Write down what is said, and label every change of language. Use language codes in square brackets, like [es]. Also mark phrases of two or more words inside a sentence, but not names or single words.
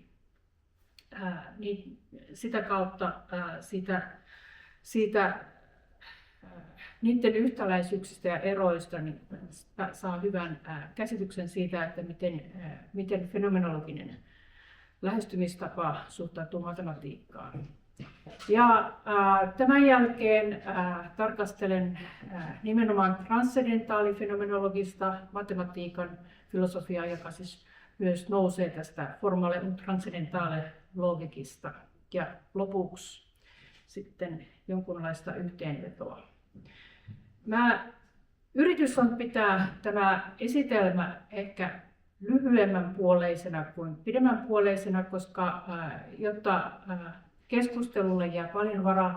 [fi] Niin sitä kautta siitä niiden yhtäläisyyksistä ja eroista niin saa hyvän käsityksen siitä, että miten fenomenologinen lähestymistapa suhtautuu matematiikkaan. Ja tämän jälkeen tarkastelen nimenomaan transzendentaalifenomenologista matematiikan filosofiaa, joka siis myös nousee tästä Formale und transzendentale Logikista. Ja lopuksi sitten jonkunlaista yhteenvetoa. Yritys on pitää tämä esitelmä ehkä lyhyemmän puoleisena kuin pidemmän puoleisena, koska jotta keskustelulle jää paljon varaa.